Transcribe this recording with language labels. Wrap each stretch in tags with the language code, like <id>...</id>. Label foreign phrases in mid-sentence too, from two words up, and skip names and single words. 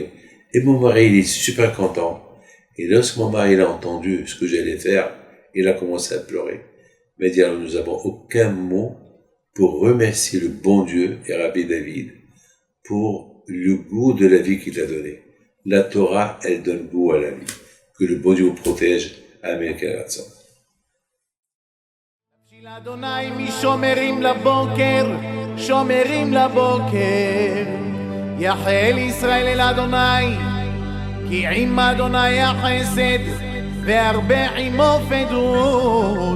<fr>Et mon mari, il est super content. Et lorsque mon mari a entendu ce que j'allais faire, il a commencé à pleurer. Mais dire, nous n'avons aucun mot pour remercier le bon Dieu et Rabbi David pour le goût de la vie qu'il t'a donné. La Torah, elle donne goût à la vie. Que le bon Dieu vous protège. Amen.</fr> <he>אדוני משומרים לבוקר, שומרים לבוקר. יחל ישראל אל אדוני, כי עם אדוני החסד, והרבה עמו פדות.</he>